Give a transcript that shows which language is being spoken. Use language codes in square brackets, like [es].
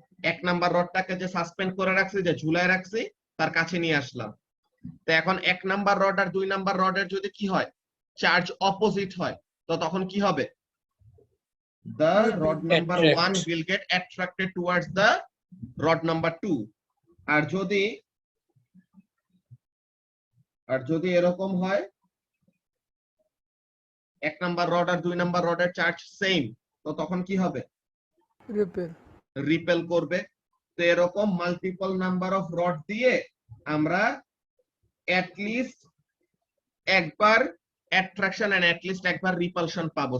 [bn] 1 number রডটাকে যে suspend করে রাখছি, যে ঝুলায় রাখছি, তার কাছে নিয়ে আসলাম। তো এখন 1 নাম্বার রড আর 2 নাম্বার রডের যদি কি হয়, চার্জ অপোজিট হয়, তো তখন কি হবে? [en] The rod number 1 will get attracted towards the rod number 2. [bn] আর যদি এরকম হয় 1 নাম্বার রড আর 2 নাম্বার রডের চার্জ সেম, তো তখন কি হবে? রিপেল করবে। তো এরকম মাল্টিপল নাম্বার অফ রড দিয়ে আমরা at least একবার অ্যাট্রাকশন এন্ড at least একবার রিপালশন পাবো।